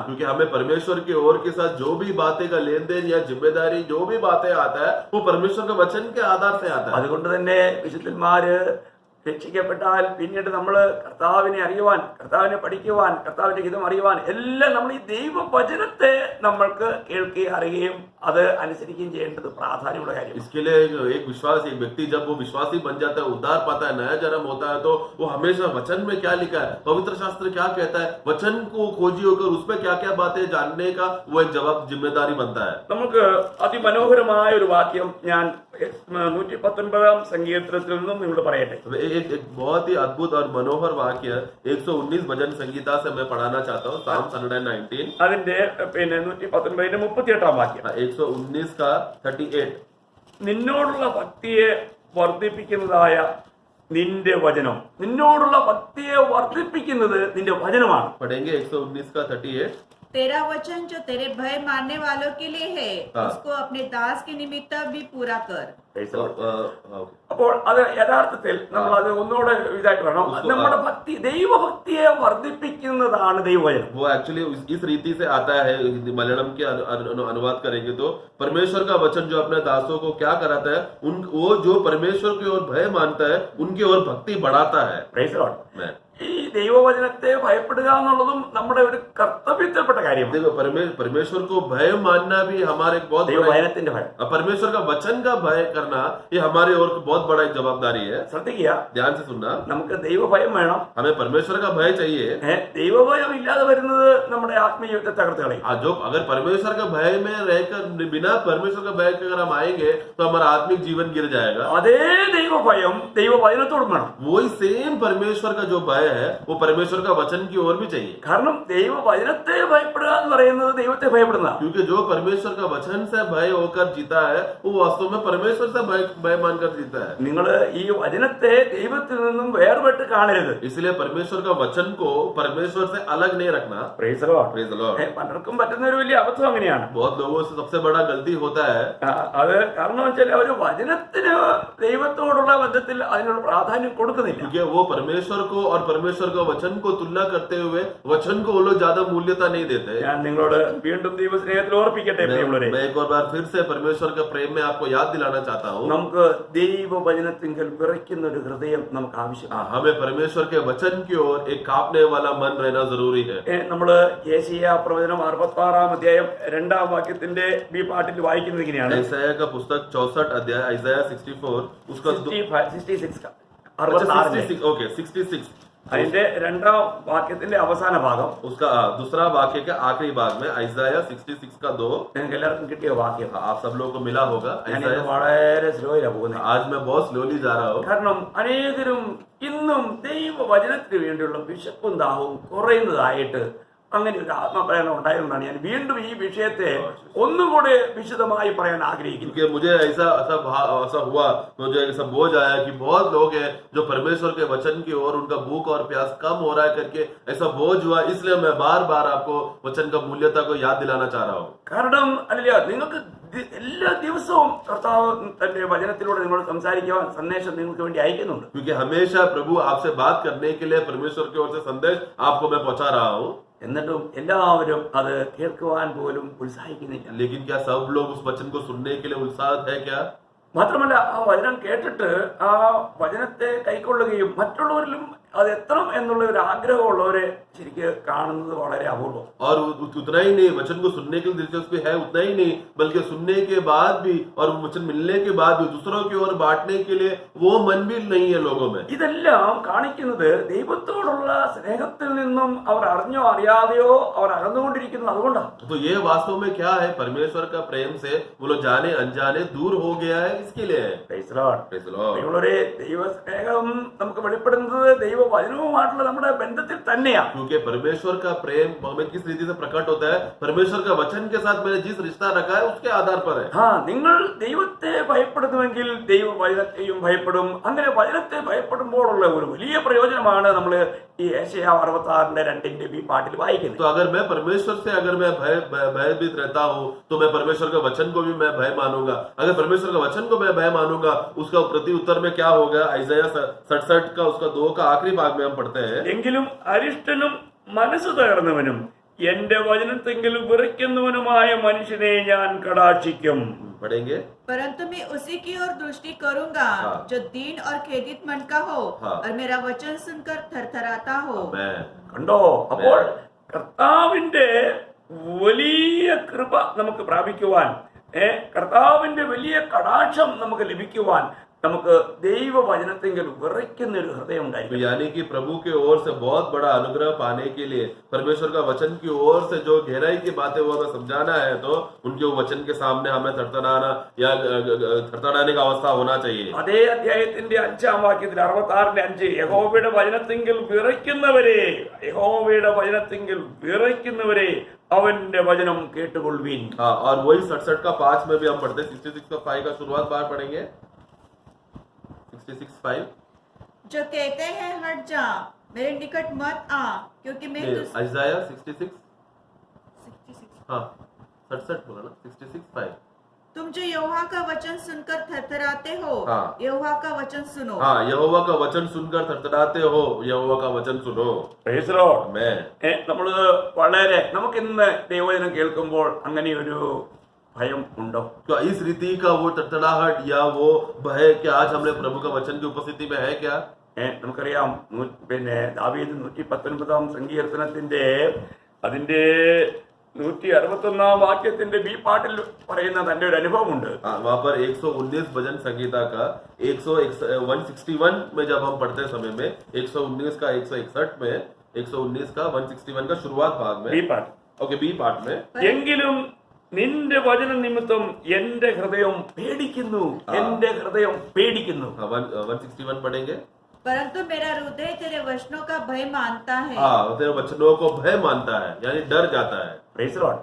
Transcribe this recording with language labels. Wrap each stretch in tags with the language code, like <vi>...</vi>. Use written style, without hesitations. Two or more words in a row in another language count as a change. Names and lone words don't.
<hi>क्योंकि हमें परमेश्वर की ओर के साथ जो भी बातें का लेन देन या जिम्मेदारी जो भी बातें आता है वो परमेश्वर के वचन के आधार से आता है.</hi> <ml>അതുകൊണ്ട് തന്നെ വിശുദ്ധന്മാര് രക്ഷിക്കപ്പെട്ടാൽ പിന്നീട് നമ്മൾ കർത്താവിനെ അറിയുവാൻ, കർത്താവിനെ പഠിക്കുവാൻ, കർത്താവിന്റെ ഹിതം അറിയുവാൻ എല്ലാം നമ്മൾ ഈ ദൈവവചനത്തെ നമ്മൾക്ക് കേൾക്കുകയും അറിയുകയും അത് അനുസരിക്കുകയും ചെയ്യേണ്ടത് പ്രാധാന്യമുള്ള കാര്യം.</ml> <hi>इसके लिए एक विश्वास, एक व्यक्ति जब वो विश्वासी बन जाता है, उद्धार पाता है, नया जन्म होता है, तो वो हमेशा वचन में क्या लिखा है, पवित्र शास्त्र क्या कहता है, वचन को खोजी होकर उसमें क्या क्या बातें जानने का वो एक जवाब जिम्मेदारी बनता है.</hi> <ml>നമുക്ക് അതിമനോഹരമായ ഒരു വാക്യം ഞാൻ 119 സങ്കീർത്തനത്തിൽ നിന്നും നിങ്ങളോട് പറയട്ടെ.</ml> <hi>एक बहुत ही अद्भुत और मनोहर वाक्य 119 भजन संगीता से मैं पढ़ाना चाहता हूँ. Psalm 119</hi> <ml>അതിന്റെ 119 വാക്യം.</ml> <hi>119 का 38.</hi> <ml>നിന്നോടുള്ള ഭക്തിയെ വർദ്ധിപ്പിക്കുന്നതായ നിന്റെ വചനം, നിന്നോടുള്ള ഭക്തിയെ വർദ്ധിപ്പിക്കുന്നത് നിന്റെ വചനമാണ്.</ml> <hi>पढ़ेंगे 119 का 38. तेरा वचन जो तेरे भय मानने वालों के लिए है, उसको अपने दास के निमित्त भी पूरा कर.</hi> <ml>അപ്പോൾ അത് യഥാർത്ഥത്തിൽ നമ്മൾ അത് ഒന്നുകൂടെ ഇതായിട്ട് പറയണം. നമ്മുടെ ഭക്തി, ദൈവഭക്തിയെ വർദ്ധിപ്പിക്കുന്നതാണ് ദൈവവചനം.</ml> <hi>वो एक्चुअली इस रीति से आता है. मलयालम के अनुवाद करेंगे तो परमेश्वर का वचन जो अपने दासों को क्या कराता है, वो जो परमेश्वर की ओर भय मानता है उनकी ओर भक्ति बढ़ाता है.</hi> <en>Praise the Lord.</en> <ml>ഈ ദൈവവചനത്തെ ഭയപ്പെടുക എന്നുള്ളതും നമ്മുടെ ഒരു കർത്തവ്യത്തിൽപ്പെട്ട കാര്യമാണ്.</ml> <hi>देखो परमेश्वर को भय मानना भी हमारे एक बहुत</hi> <ml>ദൈവവചനത്തിന്റെ ഭയം,</ml> <hi>परमेश्वर का वचन का भय करना ये हमारे और बहुत बड़ा एक जवाबदारी है.</hi> <ml>ശ്രദ്ധിക്കുക,</ml> <hi>ध्यान से सुनना.</hi> <ml>നമുക്ക് ദൈവഭയം വേണം.</ml> <hi>हमें परमेश्वर का भय चाहिए.</hi> <ml>ദൈവഭയം ഇല്ലാതെ വരുന്നത് നമ്മുടെ ആത്മീയത്തെ തകർത്ത് കളയും.</ml> <hi>जो अगर परमेश्वर का भय में रहकर बिना परमेश्वर का भय के अगर हम आएंगे तो हमारा आत्मिक जीवन गिर जाएगा.</hi> <ml>അതേ ദൈവഭയം ദൈവവചനത്തോടും വേണം.</ml> <hi>वही सेम परमेश्वर का जो भय है वो परमेश्वर का वचन की ओर भी चाहिए.</hi> <ml>കാരണം ദൈവവചനത്തെ ഭയപ്പെടുക എന്ന് പറയുന്നത് ദൈവത്തെ ഭയപ്പെടുന്ന.</ml> <hi>क्योंकि जो परमेश्वर का वचन से भय होकर जीता है वो वास्तव में परमेश्वर से भय मानकर जीता है.</hi> <ml>നിങ്ങൾ ഈ വചനത്തെ ദൈവത്തിൽ നിന്നും വേർപെട്ട് കാണരുത്.</ml> <hi>इसलिए परमेश्वर का वचन को परमेश्वर से अलग नहीं रखना.</hi> <en>Praise the Lord. Praise the Lord.</en> <ml>പലർക്കും പറ്റുന്ന ഒരു വലിയ അബദ്ധം അങ്ങനെയാണ്.</ml> <hi>बहुत लोगों से सबसे बड़ा गलती होता है.</hi> <ml>അത് കാരണം വെച്ചാൽ അവർ വചനത്തിന് ദൈവത്തോടുള്ള ബന്ധത്തിൽ അതിനുള്ള പ്രാധാന്യം കൊടുക്കുന്നില്ല.</ml> <hi>क्योंकि वो परमेश्वर को और परमेश्वर का वचन को तुलना करते हुए वचन को वो लोग ज्यादा मूल्यता नहीं देते।</hi> <ml>ഞാൻ നിങ്ങളോട് വീണ്ടും ദൈവസ്നേഹത്തിൽ ഓർപ്പിക്കട്ടെ പ്രിയമുള്ളവരെ,</ml> <hi>मैं एक और बार फिर से परमेश्वर के प्रेम में आपको याद दिलाना चाहता हूँ।</hi> <ml>നമുക്ക് ദൈവവചനത്തിങ്കൽ വിറയ്ക്കുന്ന ഒരു ഹൃദയം നമുക്ക് ആവശ്യമാണ്.</ml> <hi>हमें परमेश्वर के वचन की ओर एक कांपने वाला मन रहना जरूरी है।</hi> <ml>നമ്മള് യേശയ്യാ പ്രവചനം 66-ാം അധ്യായം 2-ാം വാക്യത്തിന്റെ ബി പാർട്ടിൽ വായിക്കുന്നത് ഇങ്ങനെയാണ്.</ml> <hi>ഐസയ का पुस्तक 64 अध्याय Isaiah 64 उसका 66 ओके 66</hi> <ml>അതിന്റെ 2-ാം വാക്യത്തിന്റെ അവസാന ഭാഗം,</ml> <hi>उसका दूसरा वाक्य के आखिरी भाग में Isaiah 66 का 2</hi> <ml>നിങ്ങൾക്ക് എല്ലാവർക്കും കിട്ടിയ വാക്യം.</ml> <hi>आप सब लोगों को मिला होगा।</hi> <ml>ഞാനിത് വളരെ സ്ലോയിലാണ് പോകുന്നത്.</ml> <hi>आज मैं बहुत स्लोली जा रहा हूँ</hi> <ml>കാരണം അനേകരും ഇന്നും ദൈവവചനത്തിന് വേണ്ടിയുള്ള വിശപ്പും ദാഹവും കുറയുന്നതായിട്ട് അങ്ങനെ ഒരു ആത്മപ്രേരണ ഉണ്ടായതുകൊണ്ടാണ് ഞാൻ വീണ്ടും ഈ വിഷയത്തെ ഒന്നുകൂടെ വിശദമായി പറയാൻ ആഗ്രഹിക്കുന്നു.</ml> <hi>क्योंकि मुझे ऐसा हुआ, मुझे ऐसा बोझ आया कि बहुत लोग हैं जो परमेश्वर के वचन की ओर उनका भूख और प्यास कम हो रहा है करके ऐसा बोझ हुआ, इसलिए मैं बार बार आपको वचन का मूल्यता को याद दिलाना चाह रहा हूँ।</hi> <ml>കാരണം അല്ല, നിങ്ങൾക്ക് എല്ലാ ദിവസവും കർത്താവ് തന്റെ വചനത്തിലൂടെ നിങ്ങളോട് സംസാരിക്കുവാൻ സന്ദേശം നിങ്ങൾക്ക് വേണ്ടി അയക്കുന്നുണ്ട്.</ml> <hi>क्योंकि हमेशा प्रभु आपसे बात करने के लिए परमेश्वर की ओर से संदेश आपको मैं पहुंचा रहा हूँ।</hi> <ml>എന്നിട്ടും എല്ലാവരും അത് കേൾക്കുവാൻ പോലും ഉത്സാഹിക്കുന്നില്ല.</ml> <hi>लेकिन क्या सब लोग उस वचन को सुनने के लिए उत्साहित है क्या?</hi> <ml>മാത്രമല്ല, ആ വചനം കേട്ടിട്ട് ആ വചനത്തെ കൈക്കൊള്ളുകയും മറ്റുള്ളവരിലും അത് എത്തണം എന്നുള്ള ഒരു ആഗ്രഹമുള്ളവരെ ശരിക്ക് കാണുന്നത് വളരെ അപൂർവം.</ml> <hi>और उतना ही नहीं, वचन को सुनने की दिलचस्पी है उतना ही नहीं, बल्कि सुनने के बाद भी और वचन मिलने के बाद भी दूसरों की ओर बांटने के लिए वो मन भी नहीं है लोगों में।</hi> <ml>ഇതെല്ലാം കാണിക്കുന്നത് ദൈവത്തോടുള്ള സ്നേഹത്തിൽ നിന്നും അവർ അറിഞ്ഞോ അറിയാതെയോ അവർ അകന്നുകൊണ്ടിരിക്കുന്നത് അതുകൊണ്ടാണ്.</ml> <hi>तो ये वास्तव में क्या है? परमेश्वर का प्रेम से वो लोग जाने अनजाने दूर हो गया है, इसके लिए है।</hi> <en>Praise the Lord. Praise the Lord.</en> <ml>നിങ്ങളൊരു ദൈവസ്നേഹം നമുക്ക് വെളിപ്പെടുന്നത് ദൈവവചനവുമായിട്ടുള്ള നമ്മുടെ ബന്ധത്തിൽ തന്നെയാണ്.</ml> <hi>क्योंकि परमेश्वर का प्रेम हमें किस रीति से प्रकट होता है? परमेश्वर का वचन के साथ मैंने जिस रिश्ता रखा है उसके आधार पर है।</hi> <ml>നിങ്ങൾ ദൈവത്തെ ഭയപ്പെടുന്നുവെങ്കിൽ ദൈവവചനത്തെയും ഭയപ്പെടും. അങ്ങനെ വചനത്തെ ഭയപ്പെടുമ്പോഴുള്ള ഒരു വലിയ പ്രയോജനമാണ് നമ്മൾ ഈ യേശയ്യാ 66-ന്റെ ബി പാർട്ടിൽ വായിക്കുന്നത്.</ml> <hi>तो अगर मैं परमेश्वर से अगर मैं भयभीत रहता हूँ तो मैं परमेश्वर के वचन को भी मैं भय मानूंगा। अगर परमेश्वर के वचन को मैं भय मानूंगा, उसका प्रति उत्तर में क्या होगा? Isaiah 67 का उसका 2 का आखिरी भाग में हम पढ़ते हैं,</hi> <ml>എങ്കിലും അരിഷ്ടനും മനസ്സ് തകർന്നവനും എന്റെ വചനത്തെങ്കിൽ വിറയ്ക്കുന്നവനുമായ മനുഷ്യനെ ഞാൻ കടാക്ഷിക്കും.</ml> <hi>पढ़ेंगे। परंतु मैं उसी की ओर दृष्टि करूंगा जो दीन और खेदित मन का हो और मेरा वचन सुनकर थरथराता हो।</hi> <ml>കണ്ടോ? അപ്പോൾ കർത്താവിന്റെ വലിയ കൃപ നമുക്ക് പ്രാപിക്കുവാൻ, കർത്താവിന്റെ വലിയ കടാക്ഷം നമുക്ക് ലഭിക്കുവാൻ നമുക്ക് ദൈവവചനത്തെങ്കിൽ വിറയ്ക്കുന്ന ഒരു ഹൃദയം ഉണ്ടായിരിക്കും.</ml> <hi>यानी कि प्रभु के ओर से बहुत बड़ा अनुग्रह पाने के लिए परमेश्वर का वचन की ओर से जो गहराई की बातें वो हमें समझाना है, तो उनके वचन के सामने हमें थरथराना या थरथराने का अवस्था होना चाहिए।</hi> <ml>അതേ അധ്യായത്തിന്റെ 5-ാം വാക്യത്തിൽ 66-5 യഹോവയുടെ വചനത്തെങ്കിൽ വിറയ്ക്കുന്നവരെ, യഹോവയുടെ വചനത്തെങ്കിൽ വിറയ്ക്കുന്നവരെ അവന്റെ വചനം കേട്ടുകൊള്ളുവിൻ.</ml> <hi>हाँ, और वही 67 का 5 में भी हम पढ़ते हैं। 66 का 5 का शुरुआत बार पढ़ेंगे। 66:5 जो कहते हैं हट जा, मेरे निकट मत आ, क्योंकि मैं Isaiah 66 66 हाँ 67 बोला ना, 66:5 तुम जो यहोवा का वचन सुनकर थरथराते हो, हाँ। यहोवा का वचन सुनो। हाँ, यहोवा का वचन सुनकर थरथराते हो, यहोवा का वचन सुनो।</hi> <en>Praise the Lord.</en> <hi>मैं</hi> <ml>നമ്മള് വളരെ നമുക്കിന്ന് ദൈവവചനം കേൾക്കുമ്പോൾ അങ്ങനെ ഒരു ഭയം ഉണ്ടോ?</ml> <hi>तो इस रीति का वो तड़तड़ाहट या वो भय कि आज हमने प्रभु का वचन की उपस्थिति में है क्या?</hi> <ml>നമുക്കറിയാം, പിന്നെ ദാവീദ് 119-ാം സങ്കീർത്തനത്തിന്റെ അതിന്റെ 161-ാം വാക്യത്തിന്റെ ബി പാർട്ടിൽ പറയുന്ന തന്റെ ഒരു അനുഭവമുണ്ട്.</ml> <hi>वहाँ पर 119 भजन संगीता का 161 में जब हम पढ़ते समय में 119 का 161 में 119 का 161 का शुरुआत भाग में</hi> <en>B part. OK B part</en> <hi>में</hi> <ml>എങ്കിലും നിന്റെ വചന നിമിത്തം എന്റെ ഹൃദയം പേടിക്കുന്നു, എന്റെ ഹൃദയം പേടിക്കുന്നു.</ml> <hi>161 पढ़ेंगे। परंतु मेरा हृदय तेरे वचनों का भय मानता है। हाँ, तेरे वचनों को भय मानता है, यानी डर जाता है।</hi> <en>Praise Lord.</en>